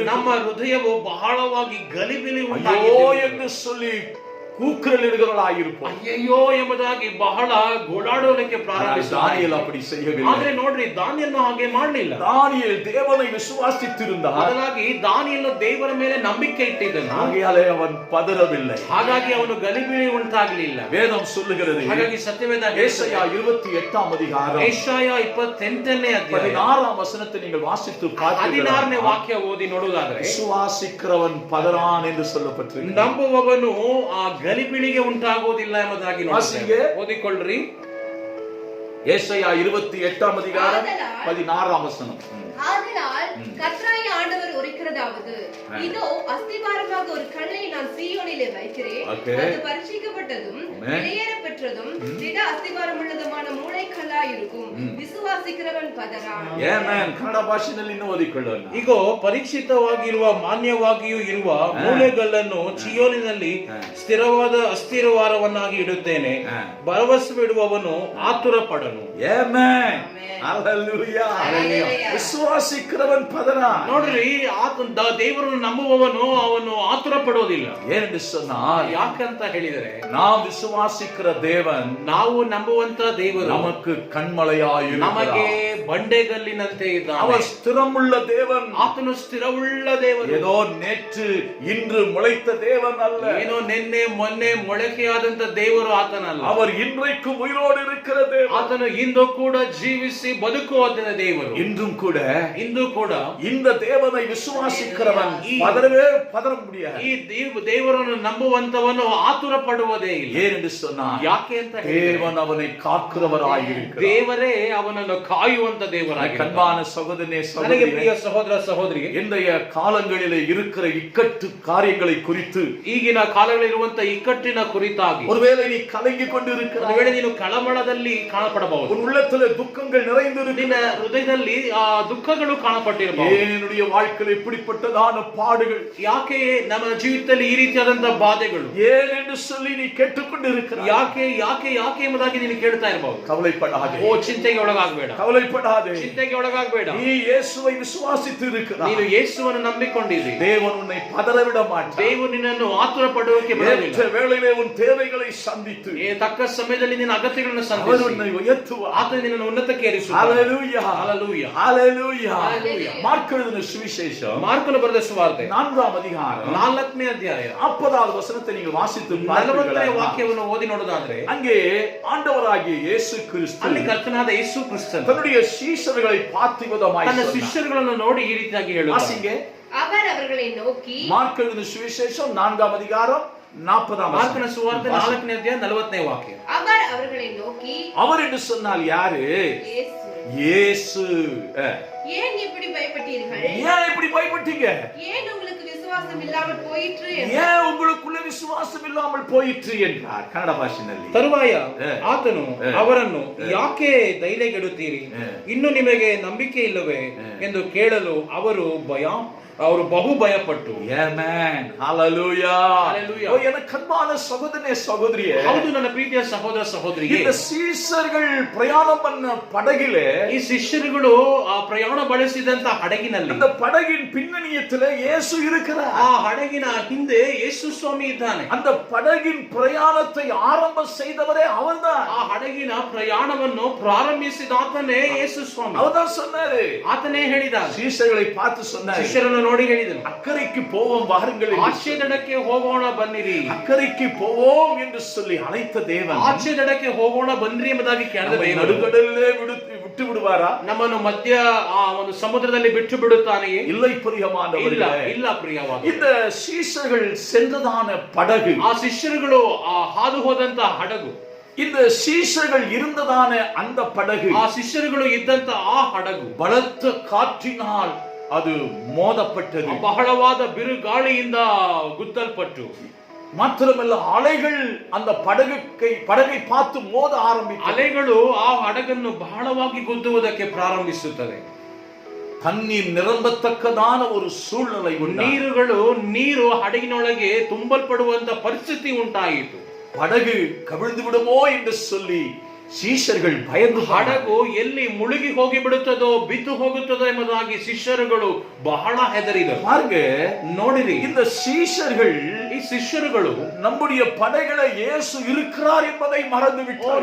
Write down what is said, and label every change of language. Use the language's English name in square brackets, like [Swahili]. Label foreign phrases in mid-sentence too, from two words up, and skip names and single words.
[Kannada] ನಮ್ಮ ಹೃದಯವು ಬಹಳವಾಗಿ ಗಲಿಬಿಲಿ [Tamil] ஐயோ [Kannada] ಉಂಟಾಗಿದೆ [Tamil] என்று சொல்லி கூக்குரல் இடுகிறவர்களாயிருப்போம். [Kannada] ಅಯ್ಯಯ್ಯೋ ಎಂಬುದಾಗಿ ಬಹಳ ಗೋಳಾಡೋದಕ್ಕೆ ಪ್ರಾರಂಭಿಸಿದ. [Tamil] தானியேல் அப்படி செய்யவில்லை. [Kannada] ಆದ್ರೆ ನೋಡ್ರಿ ದಾನಿಯೇಲನು ಹಾಗೆ ಮಾಡಲಿಲ್ಲ. [Tamil] தானியேல் தேவனை விசுவாசித்திருந்தார். [Kannada] ಬದಲಾಗಿ ದಾನಿಯೇಲನು ದೇವರ ಮೇಲೆ ನಂಬಿಕೆ ಇಟ್ಟಿದ್ದನು. [Tamil] ஆகையாலே அவன் பதறவில்லை. [Kannada] ಹಾಗಾಗಿ ಅವನು ಗಲಿಬಿಲಿ ಉಂಟಾಗಲಿಲ್ಲ. [Tamil] வேதம் சொல்லுகிறது, [Kannada] ಹಾಗಾಗಿ ಸತ್ಯವೇದ [Tamil] ஏசாயா 28ஆம் அதிகாரம் [Kannada] ಯೆಶಾಯ 28ನೇ ಅಧ್ಯಾಯ [Tamil] 16ஆம் வசனத்தை நீங்கள் வாசித்து [Kannada] 16ನೇ [Tamil] பார்த்தீர்கள். [Kannada] ವಾಕ್ಯ ಓದಿ ನೋಡುವುದಾದ್ರೆ [Tamil] விசுவாசிக்கிறவன் பதறான் என்று சொல்லப்பட்டிருக்கிறது. [Kannada] ನಂಬುವವನು ಆ ಗಲಿಬಿಲಿಗೆ ಉಂಟಾಗುವುದಿಲ್ಲ ಎಂಬುದಾಗಿ ವಾಸಿಗೆ ಓದಿಕೊಳ್ಳ್ರಿ. [Tamil] ஏசாயா 28ஆம் அதிகாரம் 16ஆம் வசனம். ஆதலால் கர்த்தராகிய ஆண்டவர் உரைக்கிறதாவது, இதோ அஸ்திபாரமாக ஒரு கல்லை நான் சீயோனிலே வைக்கிறேன். அது பரிசுத்தப்பட்டதும் வெளியேற பெற்றதும் திட அஸ்திபாரம் உள்ளதுமான மூளைக்கல்லாய் இருக்கும். விசுவாசிக்கிறவன் பதறான். [Kannada] ಆಮೆನ್. ಕನ್ನಡ ಭಾಷೆಯಲ್ಲಿ ಇನ್ನೂ ಓದಿಕೊಳ್ಳೋಣ. ಈಗ ಪರಿಚಿತವಾಗಿರುವ ಮಾನ್ಯವಾಗಿಯೂ ಇರುವ ಮೂಲೆಗಲ್ಲನ್ನು ಚಿಯೋನಿನಲ್ಲಿ ಸ್ಥಿರವಾದ ಅಸ್ಥಿರವಾರವನ್ನಾಗಿ ಇಡುತ್ತೇನೆ. ಭರವಸೆ ಬಿಡುವವನು ಆತುರ ಪಡನು. ಆಮೆನ್. ಹಲ್ಲೆಲೂಯಾ. [Tamil] விசுவாசிக்கிறவன் பதறான். [Kannada] ನೋಡ್ರಿ, ದೇವರನ್ನು ನಂಬುವವನು ಅವನು ಆತುರ ಪಡೋದಿಲ್ಲ. [Tamil] ಏನೆಂದು சொன்னால், [Kannada] ಯಾಕಂತ ಹೇಳಿದರೆ [Tamil] நாம் விசுவாசிக்கிற தேவன், [Kannada] ನಾವು ನಂಬುವಂತ ದೇವರು [Tamil] நமக்கு கண்மலையாய் [Kannada] ನಮಗೆ ಬಂಡೆಗಲ್ಲಿನಂತೆ ಇದ್ದಾನೆ. [Tamil] அவர் ஸ்திரமுள்ள தேவன். [Kannada] ಆತನು ಸ್ಥಿರವುಳ್ಳ ದೇವರು. [Tamil] ஏதோ நேற்று இன்று முளைத்த தேவன் அல்ல. [Kannada] ಏನೋ ನಿನ್ನೆ ಮೊನ್ನೆ ಮೊಳಕೆಯಾದಂತ ದೇವರು ಆತನಲ್ಲ. [Tamil] அவர் இன்றைக்கும் உயிரோடு இருக்கிற தேவன். [Kannada] ಆತನು ಇಂದು ಕೂಡ ಜೀವಿಸಿ ಬದುಕುವ ದೇವರು. [Tamil] இன்றும் கூட [Kannada] ಇಂದು ಕೂಡ [Tamil] இந்த தேவனை விசுவாசிக்கிறவன் பதற முடியாது. [Kannada] ಈ ದೇವರನ್ನು ನಂಬುವಂತವನು ಆತುರ ಪಡುವುದೇ ಇಲ್ಲ. [Tamil] ஏனென்று சொன்னார், [Kannada] ಯಾಕೆ ಅಂತ [Tamil] தேவன் அவனை காக்கிறவராயிருக்கிறார். [Kannada] ದೇವರೇ ಅವನನ್ನು ಕಾಯುವಂತ ದೇವರಾಗಿದ್ದಾನೆ. [Tamil] கண்பான சகோதரனே, [Kannada] ನನಗೆ ಪ್ರಿಯ [Tamil] சகோதரியே, [Kannada] ಸಹೋದರ ಸಹೋದರಿಗೆ, [Tamil] இன்றைய காலங்களிலே இருக்கிற இக்கட்டு காரியங்களை குறித்து [Kannada] ಈಗಿನ ಕಾಲಗಳಿರುವಂತ ಇಕ್ಕಟ್ಟಿನ ಕುರಿತಾಗಿ [Tamil] ஒருவேளை நீ கலங்கி கொண்டு [Kannada] ಒಂದು [Tamil] இருக்கிறாய். [Kannada] ವೇಳೆ ನೀನು ಕಳಮಳದಲ್ಲಿ ಕಾಣಪಡಬಹುದು. [Tamil] உன் உள்ளத்திலே துக்கங்கள் நிறைந்து [Kannada] ನಿನ್ನ [Tamil] இருக்கிறது. [Kannada] ಹೃದಯದಲ್ಲಿ ಆ ದುಃಖಗಳು ಕಾಣಪಟ್ಟಿರಬಹುದು. [Tamil] என்னுடைய வாழ்க்கையில் இப்படிப்பட்டதான பாடுகள், [Kannada] ಯಾಕೆ ನಮ್ಮ ಜೀವಿತದಲ್ಲಿ ಈ ರೀತಿಯಾದಂತಹ ಬಾಧೆಗಳು, [Tamil] ஏன் என்று சொல்லி நீ கேட்டுக்கொண்டு இருக்கிறாய். [Kannada] ಯಾಕೆ ಯಾಕೆ ಯಾಕೆ ಎಂಬುದಾಗಿ ನೀನು ಕೇಳ್ತಾ ಇರಬಹುದು. [Tamil] கவலைப்படாதே. [Kannada] ಓ, ಚಿಂತೆಗೆ ಒಳಗಾಗಬೇಡ, [Tamil] கவலைப்படாதே. [Kannada] ಚಿಂತೆಗೆ ಒಳಗಾಗಬೇಡ. [Tamil] நீ இயேசுவை விசுவாசித்து இருக்கிறாய். [Kannada] ನೀನು ಯೇಸುವನ್ನು ನಂಬಿಕೊಂಡಿದ್ದೀ. [Tamil] தேவன் உன்னை பதறவிட மாட்டார். [Kannada] ದೇವರು ನಿನ್ನನ್ನು ಆತುರ ಪಡುವಕ್ಕೆ ಬಿಡುವುದಿಲ್ಲ. [Tamil] ஏற்ற வேளையிலே உன் தேவைகளை சந்தித்து [Kannada] ತಕ್ಕ ಸಮಯದಲ್ಲಿ ನಿನ್ನ ಅಗತ್ಯಗಳನ್ನು [Tamil] அவர் [Kannada] ಸಂಧಿಸಿ [Tamil] உன்னை உயர்த்துவார். [Kannada] ಆತನು ನಿನ್ನನ್ನು ಉನ್ನತಕ್ಕೆ ಏರಿಸುತ್ತಾನೆ. [Tamil] ஹalleluya. ஹalleluya. ஹalleluya. ஹalleluya. மார்க் எழுதின சுவிசேஷம் [Kannada] ಮಾರ್ಕನು ಬರೆದ ಸುವಾರ್ತೆ [Tamil] 4ஆம் அதிகாரம் [Kannada] 4ನೇ ಅಧ್ಯಾಯ [Tamil] 40வது வசனத்தை நீங்கள் வாசித்து [Kannada] 40ನೇ [Tamil] பார்ப்பீர்களானால், [Kannada] ವಾಕ್ಯವನ್ನು ಓದಿ ನೋಡೋದಾದ್ರೆ [Tamil] அங்கே ஆண்டவராகிய இயேசு கிறிஸ்து [Kannada] ಅಲ್ಲಿ ಕರ್ತನಾದ ಯೇಸು ಕ್ರಿಸ್ತನು [Tamil] தன்னுடைய சீஷர்களை பார்த்து விதமாய் [Kannada] ತನ್ನ [Tamil] சொன்னார். [Kannada] ಶಿಷ್ಯರುಗಳನ್ನು ನೋಡಿ ಈ ರೀತಿಯಾಗಿ ಹೇಳುತ್ತಾನೆ. [Tamil] வாசிங்க. அவர் அவர்களை நோக்கி, மார்க் எழுதின சுவிசேஷம் 4ஆம் அதிகாரம் 40ஆம் [Kannada] ಮಾರ್ಕನ [Tamil] வசனம். [Kannada] ಸುವಾರ್ತೆ 4ನೇ ಅಧ್ಯಾಯ 40ನೇ ವಾಕ್ಯ. [Tamil] அவர் அவர்களை நோக்கி, அவர் என்று சொன்னால் யாரு? இயேசு, இயேசு. ஏன் இப்படி பயப்பட்டீர்கள்? ஏன் இப்படி பயப்பட்டீங்க? ஏன் உங்களுக்கு விசுவாசம் இல்லாமல் போயிற்று? ஏன் உங்களுக்குள்ள விசுவாசம் இல்லாமல் போயிற்று என்றார் [Kannada] ಕನ್ನಡ ಭಾಷೆಯಲ್ಲಿ. ತರುವಾಯ ಆತನು ಅವರನ್ನು, ಯಾಕೆ ಧೈರ್ಯಗೆಡುತ್ತೀರಿ? ಇನ್ನು ನಿಮಗೆ ನಂಬಿಕೆ ಇಲ್ಲವೇ ಎಂದು ಕೇಳಲು ಅವರು ಬಹು ಭಯಪಟ್ಟು. ಆಮೆನ್. ಹalleluya. Hallelujah. [Tamil] ஓ எனக்கு அன்பான சகோதரனே, சகோதரியே, [Kannada] ಹೌದು ನನ್ನ ಪ್ರೀತಿಯ ಸಹೋದರ ಸಹೋದರಿಗೆ, [Tamil] இந்த சீஷர்கள் பிரயாணம் பண்ண படகிலே, [Kannada] ಈ ಶಿಷ್ಯರುಗಳು ಆ ಪ್ರಯಾಣ ಬಳಸಿದಂತ ಹಡಗಿನಲ್ಲಿ, [Tamil] அந்த படகின் பின்னணியத்திலே இயேசு இருக்கிறார். [Kannada] ಆ ಹಡಗಿನ ಹಿಂದೆ ಯೇಸು ಸ್ವಾಮಿ ಇದ್ದಾನೆ. [Tamil] அந்த படகின் பிரயாணத்தை ஆரம்ப செய்தவரே அவர்தான். [Kannada] ಆ ಹಡಗಿನ ಪ್ರಯಾಣವನ್ನು ಪ್ರಾರಂಭಿಸಿದಾತನೇ ಯೇಸು ಸ್ವಾಮಿ. [Tamil] அவர்தான் சொன்னாரு. [Kannada] ಆತನೇ ಹೇಳಿದ, [Tamil] சீஷர்களை பார்த்து சொன்னாரு, [Kannada] ಶಿಷ್ಯರನ್ನು ನೋಡಿ ಹೇಳಿದನು, [Tamil] அக்கறைக்கு போவோம் வாருங்கள், [Kannada] ಆಚೆ ದಡಕ್ಕೆ ಹೋಗೋಣ ಬನ್ನಿರಿ. [Tamil] அக்கறைக்கு போவோம் என்று சொல்லி அழைத்த தேவன் [Kannada] ಆಚೆ ದಡಕ್ಕೆ ಹೋಗೋಣ ಬನ್ನಿರಿ ಎಂಬುದಾಗಿ ಕೇಳಿದ ದೇವರು [Tamil] நடுக்கடலிலே விட்டு விடுவாரா? [Kannada] ನಮ್ಮನ್ನು ಮಧ್ಯ ಆ ಒಂದು ಸಮುದ್ರದಲ್ಲಿ ಬಿಟ್ಟು ಬಿಡುತ್ತಾನೆಯೇ? [Tamil] இல்லை [Kannada] ಇಲ್ಲ, [Tamil] பிரியமானவர்களே. [Kannada] ಇಲ್ಲ ಪ್ರಿಯವಾದ. [Tamil] இந்த சீஷர்கள் சென்றதான படகு, [Kannada] ಆ ಶಿಷ್ಯರುಗಳು ಆ ಹಾದು ಹೋದಂತ ಹಡಗು, [Tamil] இந்த சீஷர்கள் இருந்ததான அந்த படகு, [Kannada] ಆ ಶಿಷ್ಯರುಗಳು ಇದ್ದಂತ ಆ ಹಡಗು [Tamil] பலத்த காற்றினால் அது மோதப்பட்டது. [Kannada] ಬಹಳವಾದ ಬಿರುಗಾಳಿಯಿಂದ ಗುದ್ದಲ್ಪಟ್ಟು, [Tamil] மாத்திரமல்ல அலைகள் அந்த படகை பார்த்து மோத ஆரம்பித்தது. [Kannada] ಅಲೆಗಳು ಆ ಹಡಗನ್ನು ಬಹಳವಾಗಿ ಗುದ್ದುವುದಕ್ಕೆ ಪ್ರಾರಂಭಿಸುತ್ತದೆ. [Tamil] தண்ணீர் நிரம்பத்தக்கதான ஒரு சூழ்நிலை உண்டு. [Kannada] ನೀರು ಹಡಗಿನೊಳಗೆ ತುಂಬಲ್ಪಡುವಂತ ಪರಿಸ್ಥಿತಿ ಉಂಟಾಯಿತು. [Tamil] படகு கவிழ்ந்து விடுமோ என்று சொல்லி சீஷர்கள் பயந்து [Kannada] ಹಡಗು ಎಲ್ಲಿ ಮುಳುಗಿ ಹೋಗಿ ಬಿಡುತ್ತದೋ ಬಿದ್ದು ಹೋಗುತ್ತದೋ ಎಂಬುದಾಗಿ ಶಿಷ್ಯರುಗಳು ಬಹಳ ಹೆದರಿದರು. [Tamil] பாருங்க, [Kannada] ನೋಡಿರಿ, [Tamil] இந்த சீஷர்கள் [Kannada] ಈ ಶಿಷ್ಯರುಗಳು [Tamil] நம்முடைய படைகளை இயேசு இருக்கிறார் என்பதை மறந்து விட்டார்.